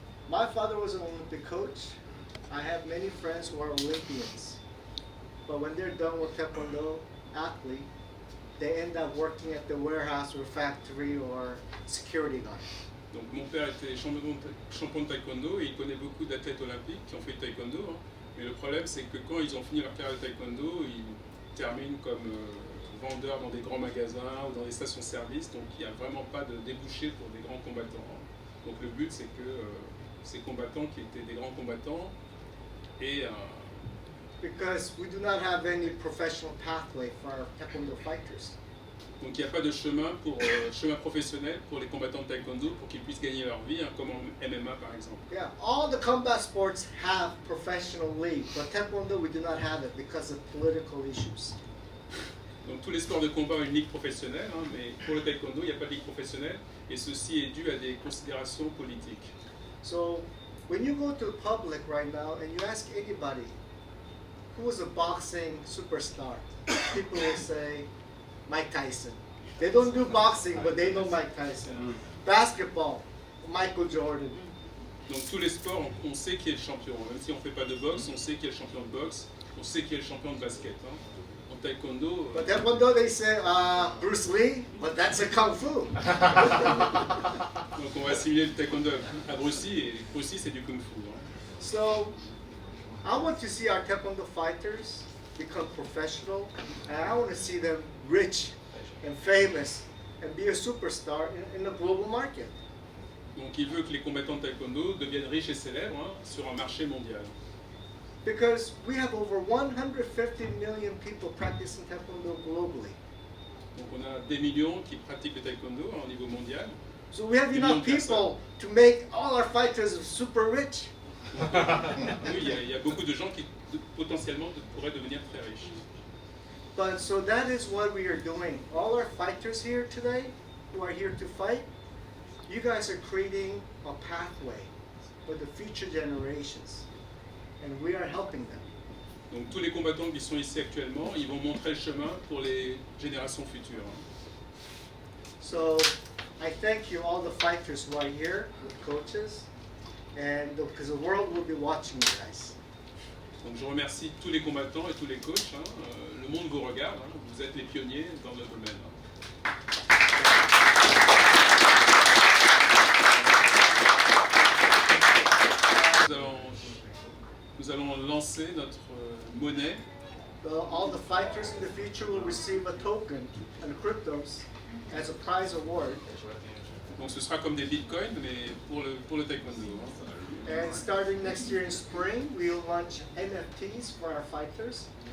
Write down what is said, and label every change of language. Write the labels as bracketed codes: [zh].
[en] My father was an Olympic coach. I have many friends who are Olympians. But when they're done with Taekwondo athlete, they end up working at the warehouse or factory or security guard. [fr] Donc mon père était champion de taekwondo et il connaît beaucoup d'athlètes olympiques qui ont fait du taekwondo. Hein. Mais le problème c'est que quand ils ont fini leur carrière de taekwondo, ils terminent comme vendeurs dans des grands magasins ou dans des stations-service. Donc il n'y a vraiment pas de débouché pour des grands combattants. Hein. Donc le but c'est que ces combattants qui étaient des grands combattants et [en] because we do not have any professional pathway for our Taekwondo fighters. [fr] donc il n'y a pas de chemin professionnel pour les combattants de taekwondo pour qu'ils puissent gagner leur vie, hein, comme en MMA par exemple. [en] Yeah, all the combat sports have professional league, but Taekwondo we do not have it because of political issues. [fr] Donc tous les sports de combat ont une ligue professionnelle, hein, mais pour le taekwondo il n'y a pas de ligue professionnelle et ceci est dû à des considérations politiques. [en] So when you go to the public right now and you ask anybody who is a boxing superstar, people will say Mike Tyson. They don't do boxing, but they know Mike Tyson. Basketball, Michael Jordan. [fr] Donc tous les sports, on sait qui est le champion. Même si on ne fait pas de boxe, on sait qui est le champion de boxe, on sait qui est le champion de basket. Hein. En taekwondo... [en] But Taekwondo, they say Bruce Lee, but that's a Kung Fu. [fr] Donc on va assimiler le taekwondo à Bruce Lee, et Bruce Lee c'est du Kung Fu. Hein. [en] So, I want to see our Taekwondo fighters become professional, and I want to see them rich and famous and be a superstar in the global market. [fr] Donc il veut que les combattants de taekwondo deviennent riches et célèbres, hein, sur un marché mondial. [en] Because we have over 150 million people practicing Taekwondo globally. [fr] Donc on a des millions qui pratiquent le taekwondo, hein, au niveau mondial. [en] So we have [fr] Des [en] enough [fr] millions de [en] people to make all our fighters super rich. [fr] Oui, il y a beaucoup de gens qui potentiellement pourraient devenir très riches. [en] But so that is what we are doing. All our fighters here today, who are here to fight, you guys are creating a pathway for the future generations, and we are helping them. [fr] Donc tous les combattants qui sont ici actuellement, ils vont montrer le chemin pour les générations futures. [en] So I thank you, all the fighters who are here with coaches, and because the world will be watching you guys. [fr] Donc je remercie tous les combattants et tous les coachs. Hein. Le monde vous regarde, hein. Vous êtes les pionniers dans le domaine. Hein. Nous allons lancer notre monnaie. [en] All the fighters in the future will receive a token and cryptos as a prize award. [fr] Donc ce sera comme des bitcoins, mais pour le taekwondo. Hein. [en] And starting next year in spring, we will launch NFTs for our fighters.